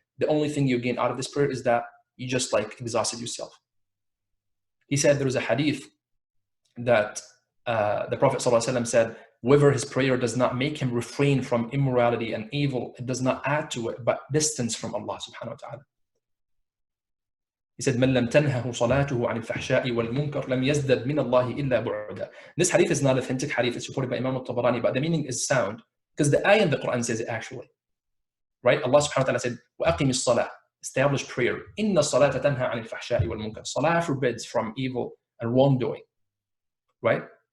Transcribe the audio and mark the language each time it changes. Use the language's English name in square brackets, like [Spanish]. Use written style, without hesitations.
[English] The only thing you gain out of this prayer is that you just like exhausted yourself. He said there was a hadith that the Prophet ﷺ said, whoever his prayer does not make him refrain from immorality and evil, it does not add to it, but distance from Allah subhanahu wa ta'ala. He said, [Arabic] مَنْ لَمْ تَنْهَهُ صَلَاتُهُ عَنِ الْفَحْشَاءِ وَالْمُنْكَرِ لَمْ يَزْدَدْ مِنَ اللَّهِ إِلَّا بُعْدًا. [English] This hadith is not authentic hadith, it's reported by Imam al-Tabarani, but the meaning is sound, because the ayah in the Quran says it actually. Right? Allah subhanahu wa ta'ala said, [Arabic] وَأَقِمِ الصَّلَاةِ, [English] establish prayer. [Arabic] إِنَّ الصَّلَاةَ تَنْهَى عَنِ الْفَحْشَاءِ وَالْمُنْكَرِ. [English] Salah forbids from evil and wrongdoing. Right?